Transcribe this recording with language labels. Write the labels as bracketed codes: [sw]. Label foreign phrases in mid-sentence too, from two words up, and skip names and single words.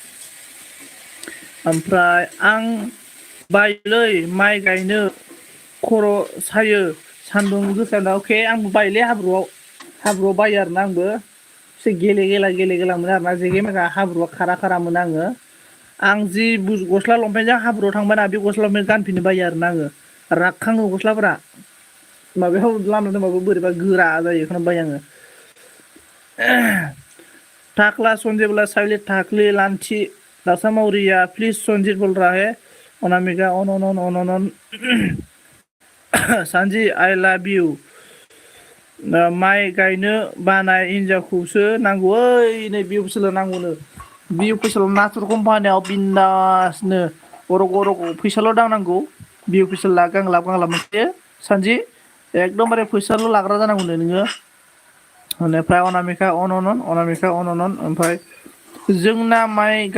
[brx] ओमफ्राय आं बायोलै माइ गायनो खर' सायो सान्दुं गोसा अके आंबो बायोलै हाब्रुआव बायो आरोना आंबो एसे गेले गेला मोनो आरोना जेगे मेगा हाब्रुआ खारा मोनो आङो आं जि गस्ला लंपेन्टजों हाब्रुआव थांबायना बे गस्ला लंपेन्ट गानफिननो बायो आरोना आङो रानखाङो गस्लाफोरा माबायाव लामा दोनबाबो बोरैबा गोरा जायो बेखौनो बायो आङो टाकला सन्जेबला साइले टाकलि लान्थि दाउसा मावरिया प्लिज सन्जित [hi] बोल रहा है [brx] अनामिका अन सानजि [en] I love you [brx] माइ गायनो बानाय हिनजावखौसो नांगौ ओइ नै बि अफिसाव नांगौनो बि अफिसाव नाथुर कम्पानियाव बिन्दासनो गरग फैसाल' दांनांगौ बि अफिसाव गांलाब मोनसे सानजि एकदमबारे फैसाल' लाग्रा जानांगौनो नोङो बेनिफ्राय अनामिका अनामिका अन ओमफ्राय जोंना माइ